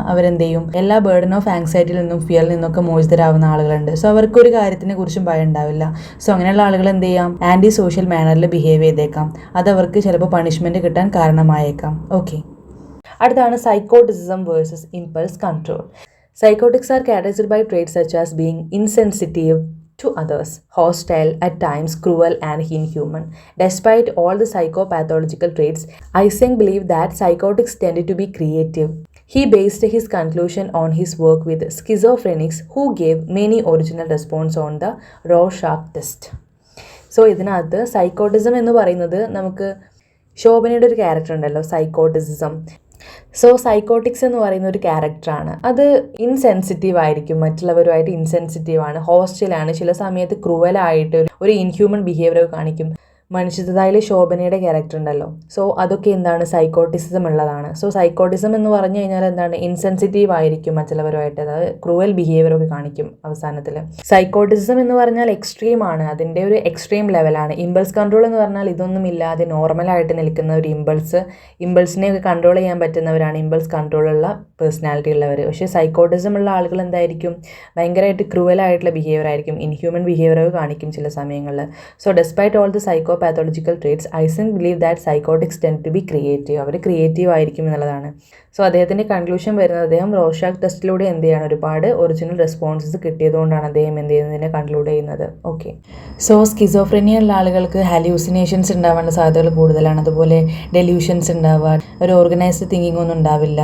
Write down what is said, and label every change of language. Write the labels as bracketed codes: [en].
[ml] അവരെന്ത് ചെയ്യും, എല്ലാ ബേർഡൻ ഓഫ് ആങ്സൈറ്റിയിൽ നിന്നും ഫിയറിൽ നിന്നൊക്കെ മോചിതരാകുന്ന ആളുകളുണ്ട്. സോ അവർക്കൊരു കാര്യത്തിനെ കുറിച്ചും ഭയം ഉണ്ടാവില്ല. സോ അങ്ങനെയുള്ള ആളുകൾ എന്ത് ചെയ്യാം, ആൻറ്റി സോഷ്യൽ മാനറിൽ ബിഹേവ് ചെയ്തേക്കാം. അത് അവർക്ക് ചിലപ്പോൾ പണിഷ്മെൻറ്റ് കിട്ടാൻ കാരണമായേക്കാം. ഓക്കെ, അടുത്താണ് സൈക്കോട്ടിസിസം versus impulse control. [en] Psychotics are characterized by traits such as being insensitive to others, hostile, at times cruel and inhuman. Despite all the psychopathological traits, Eysencks believed that psychotics tended to be creative. He based his conclusion on his work with schizophrenics who gave many original response on the Rorschach test. [ml] So ഇതിനകത്ത് psychoticism എന്ന് പറയുന്നത്, നമുക്ക് ശോഭനയുടെ ഒരു character ഉണ്ടല്ലോ, സൈക്കോട്ടിസിസം. So psychotics എന്ന് പറയുന്ന ഒരു ക്യാരക്ടറാണ്. അത് ഇൻസെൻസിറ്റീവ് ആയിരിക്കും, മറ്റുള്ളവരുമായിട്ട് ഇൻസെൻസിറ്റീവാണ്, ഹോസ്റ്റലാണ്, ചില സമയത്ത് ക്രൂവലായിട്ട് ഒരു ഇൻഹ്യൂമൻ ബിഹേവിയർ കാണിക്കും. മനുഷ്യതായിലെ ശോഭനയുടെ ക്യാരക്ടർ ഉണ്ടല്ലോ, സോ അതൊക്കെ എന്താണ്, സൈക്കോട്ടിസം ഉള്ളതാണ്. സോ സൈക്കോട്ടിസം എന്ന് പറഞ്ഞു കഴിഞ്ഞാൽ എന്താണ്, ഇൻസെൻസിറ്റീവ് ആയിരിക്കും മറ്റുള്ളവരുമായിട്ട്, അതായത് ക്രൂവൽ ബിഹേവിയറൊക്കെ കാണിക്കും അവസാനത്തിൽ. സൈക്കോട്ടിസം എന്ന് പറഞ്ഞാൽ എക്സ്ട്രീം ആണ്, അതിൻ്റെ ഒരു എക്സ്ട്രീം ലെവലാണ്. ഇമ്പൾസ് കൺട്രോൾ എന്ന് പറഞ്ഞാൽ ഇതൊന്നും ഇല്ലാതെ നോർമലായിട്ട് നിൽക്കുന്ന ഒരു ഇമ്പൾസിനെയൊക്കെ കൺട്രോൾ ചെയ്യാൻ പറ്റുന്നവരാണ് ഇമ്പൾസ് കൺട്രോളുള്ള പേഴ്സണാലിറ്റി ഉള്ളവർ. പക്ഷേ സൈക്കോട്ടിസം ഉള്ള ആളുകൾ എന്തായിരിക്കും, ഭയങ്കരമായിട്ട് ക്രൂവലായിട്ടുള്ള ബിഹേവിയർ ആയിരിക്കും, ഇൻഹ്യൂമൻ ബിഹേവിയറൊക്കെ കാണിക്കും ചില സമയങ്ങളിൽ. [en] So despite all the psychopathological traits, Eysencks believe that psychotics tend to be creative. [ml] Our creative ആയിരിക്കും എന്നുള്ളതാണ്. സോ അദ്ദേഹത്തിൻ്റെ കൺക്ലൂഷൻ വരുന്നത്, അദ്ദേഹം റോർഷാക്ക് ടെസ്റ്റിലൂടെ എന്ത് ചെയ്യാണ്, ഒരുപാട് ഒറിജിനൽ റെസ്പോൺസസ് കിട്ടിയതുകൊണ്ടാണ് അദ്ദേഹം എന്ത് ചെയ്യുന്നതിനെ കൺക്ലൂഡ് ചെയ്യുന്നത്. ഓക്കെ, സോ സ്കിസോഫ്രീനിയ ഉള്ള ആളുകൾക്ക് ഹാലൂസിനേഷൻസ് ഉണ്ടാവാനുള്ള സാധ്യതകൾ കൂടുതലാണ്. അതുപോലെ ഡെലൂഷൻസ് ഉണ്ടാവുക, ഒരു ഓർഗനൈസ്ഡ് തിങ്കിങ് ഒന്നും ഉണ്ടാവില്ല.